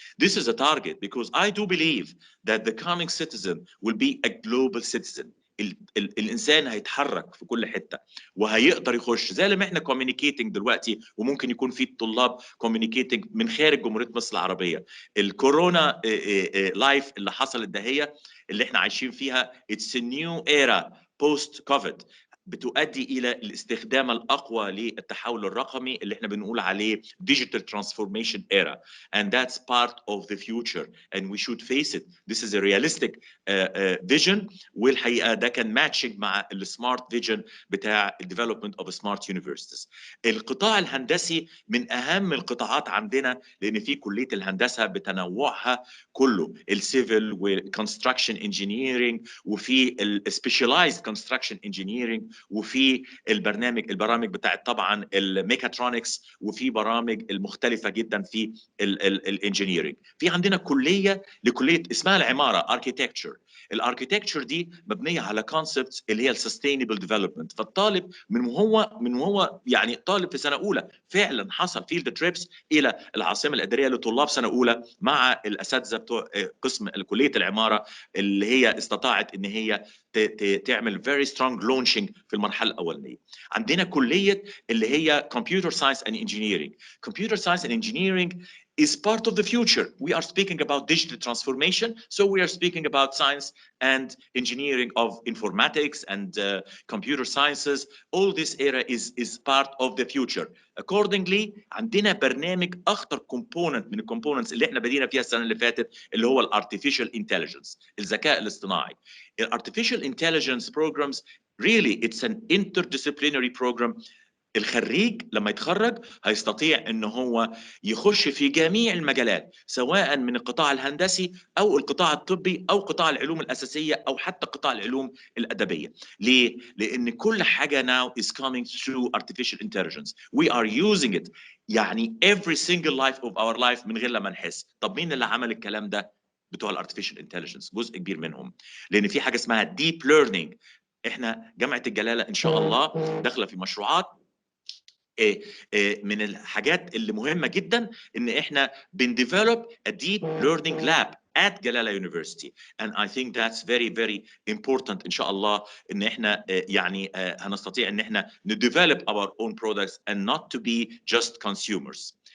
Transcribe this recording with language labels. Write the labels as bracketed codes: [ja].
[en] This is a target because I do believe that the coming citizen will be a global citizen. [ar] الانسان هيتحرك في كل حته وهيقدر يخش زي ما احنا communicating دلوقتي، وممكن يكون في الطلاب communicating من خارج جمهوريه مصر العربيه. الكورونا لايف اللي حصلت ده هي اللي احنا عايشين فيها [en] it's a new era post COVID [ar] بتؤدي الى الاستخدام الاقوى للتحول الرقمي اللي احنا بنقول عليه [en] digital transformation era, and that's part of the future and we should face it. This is a realistic vision، [ar] والحقيقه ده كان ماتشنج مع السمارت فيجن بتاع [en] development of smart universities. [ar] القطاع الهندسي من اهم القطاعات عندنا لان في كليه الهندسه بتنوعها كله، السيفل والكونستراكشن انجينيرنج وفي السبيشاليزد كونستراكشن انجينيرنج وفي البرامج بتاعت طبعا الميكاترونكس، وفي برامج المختلفه جدا في الانجينيرنج. في عندنا كليه اسمها العماره اركيتكتشر. الاركيتكتشر دي مبنيه على كونسبتس اللي هي السستينبل ديفلوبمنت. فالطالب من وهو يعني طالب في سنه اولى فعلا حصل فيلد تريبس الى العاصمه الاداريه لطلاب سنه اولى مع الاساتذه بتوع قسم كليه العماره، اللي هي استطاعت ان هي تعمل [en] very strong launching [ar] في المرحله الاولانيه. عندنا كليه اللي هي [en] computer science and engineering. computer science and engineering is part of the future. We are speaking about digital transformation, so we are speaking about science and engineering of informatics and computer sciences. All this area is part of the future. [ar] Accordingly عندنا برنامج اخطر component من الكومبوننتس اللي احنا بدينا فيها السنه اللي فاتت، اللي هو الارتفيشال انتليجنس، الذكاء الاصطناعي. [en] الارتفيشال انتليجنس programs really it's an interdisciplinary program. [ar] الخريج لما يتخرج هيستطيع ان هو يخش في جميع المجالات، سواء من القطاع الهندسي او القطاع الطبي او قطاع العلوم الاساسيه او حتى قطاع العلوم الادبيه. ليه؟ لان كل حاجه [en] now is coming through artificial intelligence. We are using it يعني every single life of our life [ar] من غير لما نحس. طب مين اللي عمل الكلام ده؟ بتوع الارتفيشال انتليجنس، جزء كبير منهم. لان في حاجه اسمها ديب ليرنينج. احنا جامعه الجلاله ان شاء الله داخله في مشروعات من الحاجات اللي مهمه جدا ان احنا بنديفلوب [en] a deep learning lab at Jalala University, and I think that's very very important [ar] ان شاء الله ان احنا يعني هنستطيع ان احنا [en] develop our own products and not to be just consumers.